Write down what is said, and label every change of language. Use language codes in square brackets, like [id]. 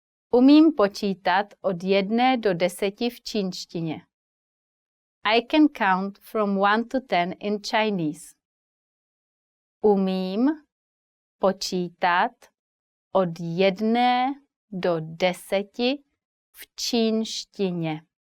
[cs] Umím počítat od 1 do 10 v čínštině. [en] I can count from 1 to 10 in Chinese. [cs] Umím počítat od 1 do 10 v čínštině.